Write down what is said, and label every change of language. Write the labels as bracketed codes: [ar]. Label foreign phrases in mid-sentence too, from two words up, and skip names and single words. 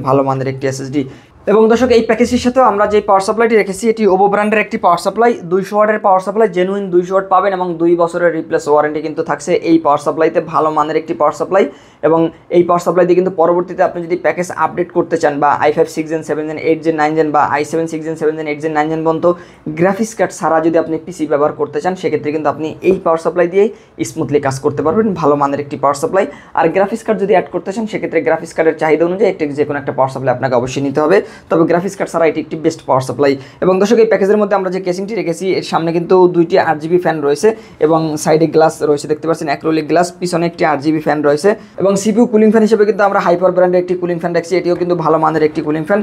[bn] ভালো মানের একটি এসএসডি। এবং দর্শক এই প্যাকেজের সাথেও আমরা যে পাওয়ার সাপ্লাইটি রেখেছি, এটি ওভো ব্র্যান্ডের একটি পাওয়ার সাপ্লাই, 200 ওয়াটের পাওয়ার সাপ্লাই, জেনুইন 200 ওয়াট পাবেন, এবং 2 বছরের রিপ্লেস ওয়ারেন্টি কিন্তু থাকছে এই পাওয়ার সাপ্লাইতে। ভালো মানের একটি পাওয়ার সাপ্লাই, এবং এই পাওয়ার সাপ্লাই দিয়ে কিন্তু পরবর্তীতে আপনি যদি প্যাকেজ আপডেট করতে চান, বা i5 6 Gen 7 Gen 8 Gen 9 Gen বা i7 6 Gen 7 Gen 8 Gen 9 Gen পর্যন্ত গ্রাফিক্স কার্ড ছাড়া যদি আপনি পিসি ব্যবহার করতে চান, সেক্ষেত্রে কিন্তু আপনি এই পাওয়ার সাপ্লাই দিয়েই স্মুথলি কাজ করতে পারবেন। ভালো মানের একটি পাওয়ার সাপ্লাই। আর গ্রাফিক্স কার্ড যদি অ্যাড করতে চান, সেক্ষেত্রে গ্রাফিক্স কার্ডের চাহিদা অনুযায়ী যে কোনো একটা পাওয়ার সাপ্লাই আপনাকে অবশ্যই নিতে হবে, তবে গ্রাফিক্স কার্ড ছাড়া এটি একটি বেস্ট পাওয়ার সাপ্লাই। এবং দর্শক এই প্যাকেজের মধ্যে আমরা যে কেসিংটি রেখেছি, এর সামনে কিন্তু 2টি 8GB ফ্যান রয়েছে, এবং সাইডে গ্লাস রয়েছে, দেখতে পাচ্ছেন অ্যাক্রিলিক গ্লাস, পিছনে একটি 8GB ফ্যান রয়েছে, এবং সিপিইউ কুলিং ফ্যান হিসেবে কিন্তু আমরা হাইপার ব্র্যান্ডের একটি কুলিং ফ্যান রাখছি, এটিও কিন্তু ভালো মানের একটি কুলিং ফ্যান।